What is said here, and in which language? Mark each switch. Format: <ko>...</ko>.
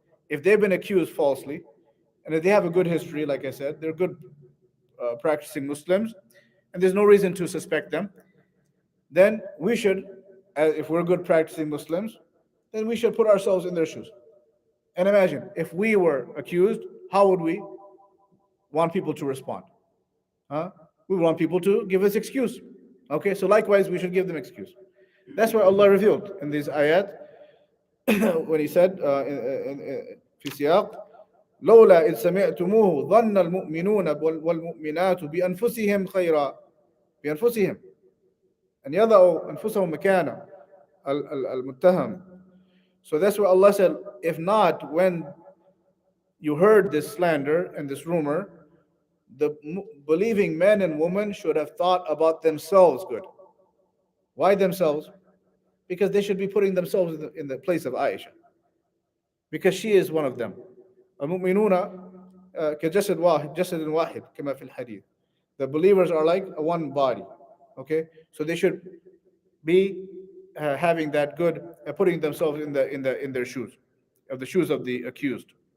<en>If they've been accused falsely, and if they have a good history, like I said, they're good practicing Muslims, and there's no reason to suspect them, then we should, if we're good practicing Muslims, then we should put ourselves in their shoes. And imagine, if we were accused, how would we want people to respond? We want people to give us excuse. Okay, so likewise, we should give them excuse. That's why Allah revealed in these ayat when he said</en> <ar>في سياق لولا إذ سمعتموه ظن المؤمنون والمؤمنات بأنفسهم خيرا بأنفسهم أن يضعوا أنفسهم مكان المتهم.</ar> <en>So that's what Allah said, if not, when you heard this slander and this rumor, the believing men and women should have thought about themselves good. Why themselves? Because they should be putting themselves in the place of Aisha, because she is one of them.</en> <ar>المؤمنون كجسد واحد جسد واحد كما في الحديث.</ar> <en>The believers are like a one body. Okay, so they should be having that good, putting themselves in their shoes, of the shoes of the accused.</en>